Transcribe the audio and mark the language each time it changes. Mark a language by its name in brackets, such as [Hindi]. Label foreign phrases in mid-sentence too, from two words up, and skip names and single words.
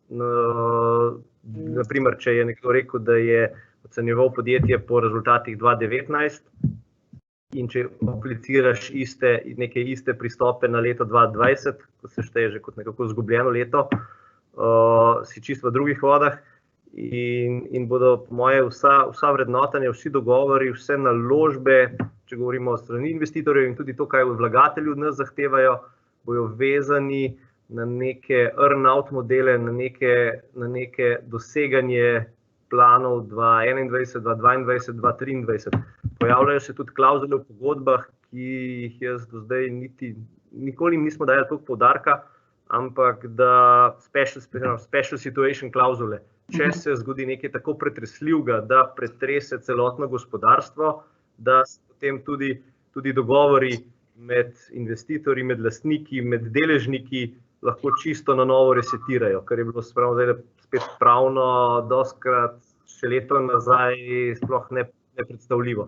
[Slovenian] Naprimer, če je nekdo rekel, da je ocenjeval podjetje po rezultatih 2019 in če apliciraš neke iste pristope na leto 2020, ko se šteje že kot nekako izgubljeno leto, si čisto v drugih vodah. In bodo po moje vsa vrednotanja, vsi dogovori, vse naložbe, če govorimo o strani investitorjev in tudi to, kaj vlagatelji od nas zahtevajo, bojo vezani na neke earn-out modele, na neke doseganje planov 2021, 2022, 2023. Pojavljajo se tudi klavzule v pogodbah, ki jih jaz do zdaj nikoli nismo dajali toliko poudarka, ampak da [English] special situation [Slovenian] klauzule. Če se zgodi nekaj tako pretresljivega, da pretrese celotno gospodarstvo, da se potem tudi dogovori med investitorji, med lastniki, med deležniki lahko čisto na novo resetirajo, kar je bilo spet pravno dostikrat še leto nazaj sploh nepredstavljivo.